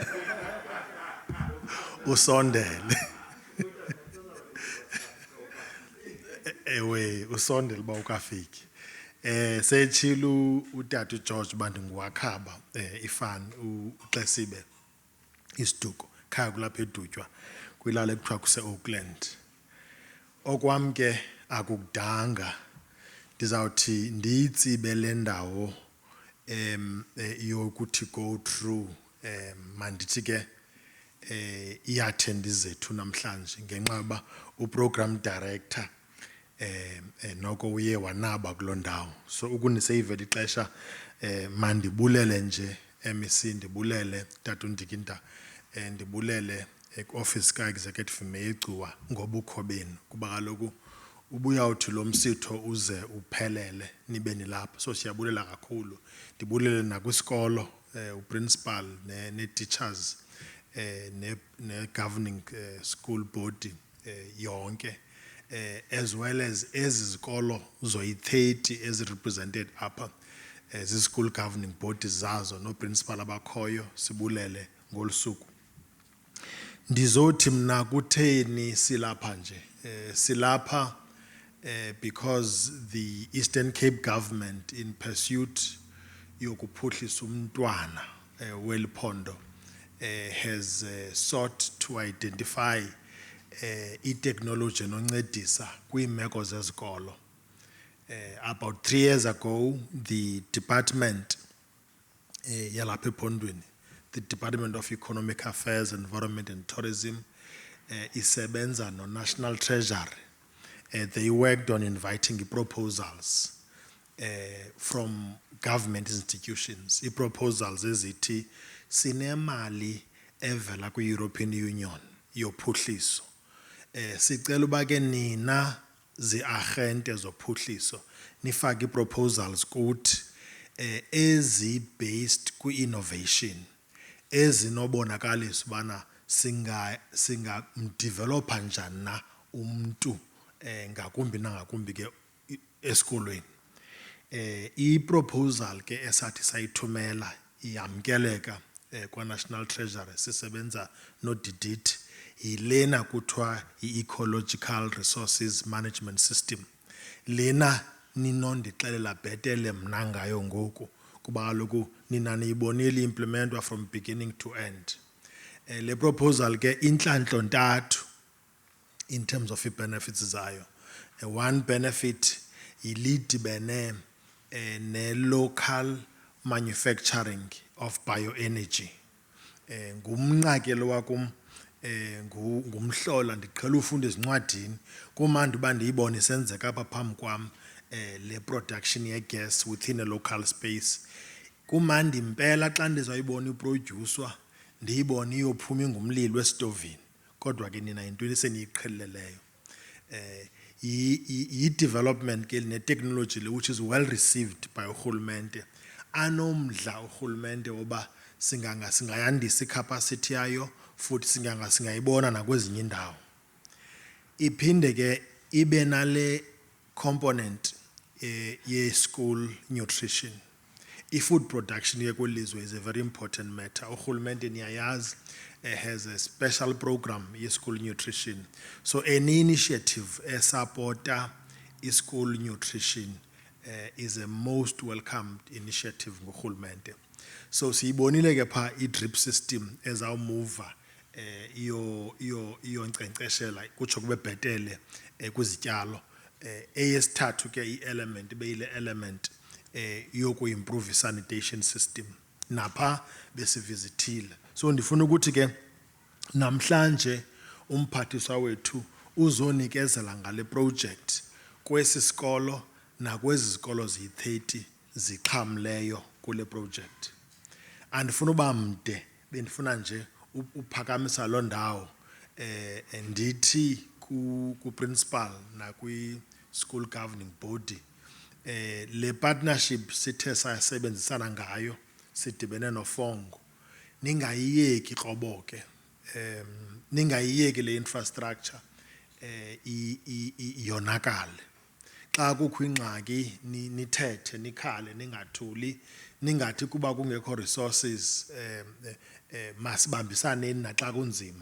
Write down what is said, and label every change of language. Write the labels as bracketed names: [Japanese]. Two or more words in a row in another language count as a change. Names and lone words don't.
[Xhosa] usondele ewe usondele uba ukafiki setshilo utata uGeorge uba ndinguwakhaba ifani uXesibe isiduko khaya kulapha edutywa kwilali ekuthiwa kuse-Oakland. Okwam ke akukudanga ndizawuthi ndiyitsibe le ndawo yokuthi [English] go through [Xhosa] mandithi ke i-attendees zethu namhlanje ngenxa yoba uprogram director noko uye wanaba kuloo ndawo. So ukuniseyivela ixesha mandibulele nje MEC, ndibulele tata uNdikinda, ndibulele ku-office ka- [English] executive mayor [Xhosa] ngobukho benu kuba kaloku ubuyawuthi lo msitho uze uphelele nibe nilapha. So siyabulela kakhulu, ndibulele nakwisikolo uprincipal ne-teachers ne- [English] governing school body [Xhosa] yonke [English] as well as [Xhosa] ezi zikolo zoyi-30 ezi-represented apha zi- [English] school governing bodies [Xhosa] zazo no-principal abakhoyo, sibulele ngolu suku. Ndizothi mna kutheni silapha nje silapha [English] because the Eastern Cape government in pursuit [Xhosa] yokuphuhlisa umntwana weliphondo [English] has sought to identify [Xhosa] i-technology noncedisa kwiimeko zezikolo. [English] About 3 years ago, the department [Xhosa] yalapha ephondweni, [English] the Department of Economic Affairs, Environment and Tourism, [Xhosa] isebenza no [English] National Treasury. They worked on inviting proposals from government institutions. [Xhosa] I-proposals ezithi sinemali evela kwi-European Union yophuhliso. Sicela uba ke nina zi-agente zophuhliso nifake i-proposals kuthi ezi-based kwi-innovation ezinobonakalisa ubana singamdevelopha njani na umntu ngakumbi nangakumbi ke esikolweni. I-proposal ke esathi sayithumela iyamkeleka kwa-National Treasury, sisebenza nodidit, yilena kuthiwa i- [English] ecological resources management system. [Xhosa] Lena ninondixelela bhetele mna ngayo ngoku kuba kaloku nina niyibonile i-implementwa [English] from beginning to end. [Xhosa] Le proposal ke intlantlo ntathu [English] in terms of [Xhosa] i-benefits zayo. [English] One benefit ilidibene ne-local manufacturing of bioenergy. [Xhosa] Ngumnqake lo wakum ngumhlola ndiqhela ufunda ezincwadini kumandi uba ndiyibone isenzeka apha phambi kwam le production ye-gas [English] within a local space. [Xhosa] Kumandi impela xa ndizayibona iprodyuswa ndiyibone iyophuma ingumlilo esitovini, kodwa ke nina yintweni seniyiqheleleyo. Yi-development ke ne-technology le [English] which is well received by [Xhosa] urhulumente. Anomdla urhulumente woba singayandisa i-capacity yayo futhi singayibona nakwezinye indawo. Iphinde ke ibe nale component ye-school nutrition. [English] I-food production [Xhosa] ke kwelizwe [English] is a very important matter. [Xhosa] Urhulumente niyayazi [English] has a special program ye-school nutrition. So any initiative supporta i-school nutrition is a most welcomed initiative ngurhulumente. [Xhosa] So siyibonile ke pha i-drip system ezawumuva iyonkcenkceshela kutsho kube bhetele kwizityalo. Eyesithathu ke i-element beyile element yoku-improve i-sanitation system. Napha besivizithile. So ndifuna ukuthi ke namhlanje umphathiswa wethu uzonikezela ngale project kwesi sikolo nakwezi zikolo ziyi-30 zixhamleyo kule project. Andifuna uba mde, bendifuna nje uphakamisa loo ndawo ndithi ku-principal nakwi-school governing body le partnership sithe sayasebenzisana ngayo sidibene no-FoNG ningayiyeki kroboke ningayiyeki le infrastructure yonakale. Xa kukho ingxaki nithethe nikhale ningathuli ningathi kuba kungekho resources masibambisaneni naxa kunzima.